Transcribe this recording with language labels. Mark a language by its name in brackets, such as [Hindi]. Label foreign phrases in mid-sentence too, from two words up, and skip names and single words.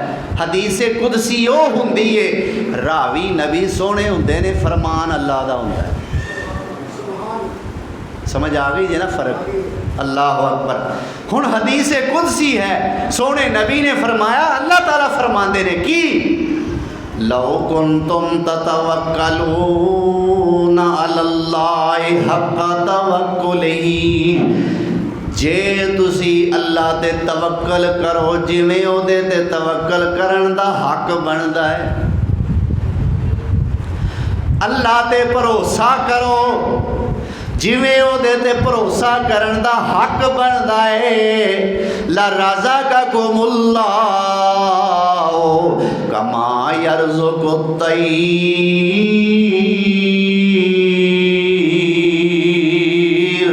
[Punjabi] حدیث قدسی وہ ہندی ہے راوی نبی سوہنے ہندے نے، فرمان اللہ دا ہندا ہے. سمجھ آ گئی جے نا فرق? [Arabic] الله أكبر. [Punjabi] ہن حدیث قدسی ہے، سوہنے نبی نے فرمایا، اللہ تعالیٰ فرماتے نے کہ [Arabic] لو كنتم تتوكلون على الله حق توكله, [Punjabi] جے تسی اللہ تے توکل کرو جیویں اوہدے تے توکل کرن دا حق بندا ہے, اللہ تے بھروسہ کرو جیویں اوہدے تے بھروسہ کرن دا حق بندا ہے, [Arabic] لرزقكم الله كما يرزق الطير.